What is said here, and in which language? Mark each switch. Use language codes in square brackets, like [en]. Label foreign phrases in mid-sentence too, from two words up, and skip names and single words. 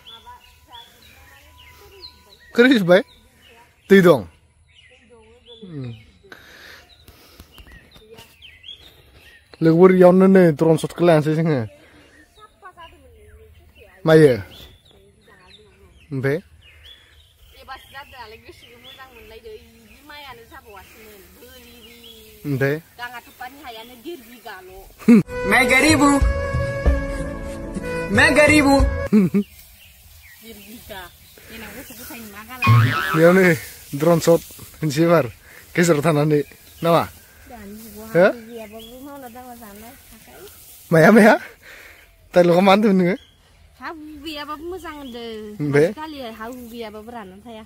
[brx] खोरिजोब्बाय दै दं लोगोफोर इयावनो नै ड्रन शटखौ लानोसै जोङो मायो ओमफ्राय ओमफ्राय [hi] मैं गरीब हूँ [brx] बेयावनो ड्रन शट होनसै एबार गेजेराव थानानै नामा हो माया डाइलगा मा होनदोंमोन नोङो हा गैयाबाबो मोजां होनदों खालि हा गैयाबाबो राननानै थाया